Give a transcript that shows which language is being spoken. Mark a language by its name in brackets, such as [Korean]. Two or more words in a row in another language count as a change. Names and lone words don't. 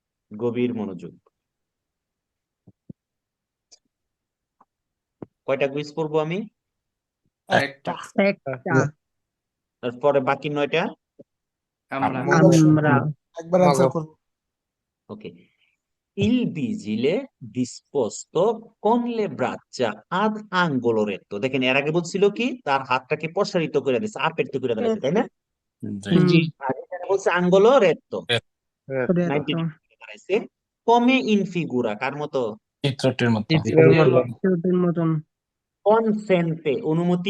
[Bangla] গভীর মনোযোগ। কয়টা কুইজ করবো আমি? একটা। একটা তারপরে বাকি 9টা আমরা আমরা একবার অ্যান্সার করবো। [Italian] ওকে। Il vigile disposto con le braccia ad angolo retto, [Bangla] দেখেন এর আগে বলছিল কি তার হাতটাকে প্রসারিত করে দিয়েছে, আপারত করে দিয়েছে, তাই না? জি। আর এখানে বলছে [Italian] angolo retto, [Bangla] রেতো 90 ডিগ্রি দাঁড়াইছে। [Italian] come in figura, [Bangla] কার মতো? চিত্রটির মতো চিত্রের মতন কনসেন্টে, অনুমতি